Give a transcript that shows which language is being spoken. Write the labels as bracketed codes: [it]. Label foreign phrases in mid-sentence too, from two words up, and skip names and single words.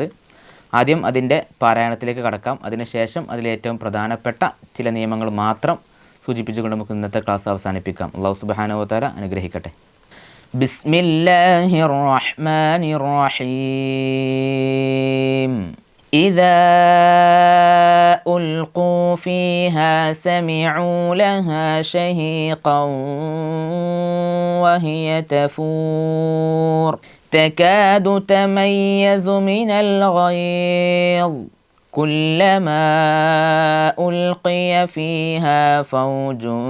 [ml] ആദ്യം അതിൻ്റെ പാരായണത്തിലേക്ക് കടക്കാം. അതിനുശേഷം അതിലേറ്റവും പ്രധാനപ്പെട്ട ചില നിയമങ്ങൾ മാത്രം സൂചിപ്പിച്ചുകൊണ്ട് നമുക്ക് ഇന്നത്തെ ക്ലാസ് അവസാനിപ്പിക്കാം. [ar] الله سبحانه وتعالى [ml] അനുഗ്രഹിക്കട്ടെ. [ar] بسم الله الرحمن الرحيم. إذا ألقوا فيها سمعوا لها شهيقا وهي تفور تكاد تميز من الغيظ كلما ألقي فيها فوج